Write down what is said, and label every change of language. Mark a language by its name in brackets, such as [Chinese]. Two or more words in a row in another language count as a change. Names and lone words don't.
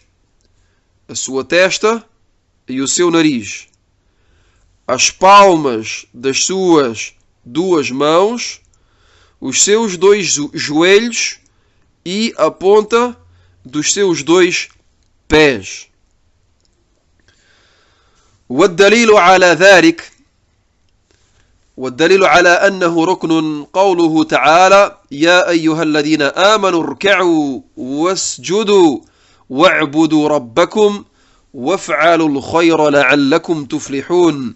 [Portuguese] A sua testa e o seu nariz. As palmas das suas duas mãos, os seus dois joelhos e a ponta dos seus dois pés. [Arabic] والدليل على ذلك والدليل على أنه ركن قوله تعالى يا أيها الذين آمنوا اركعوا واسجدوا واعبدوا ربكم وافعلوا الخير لعلكم تفلحون.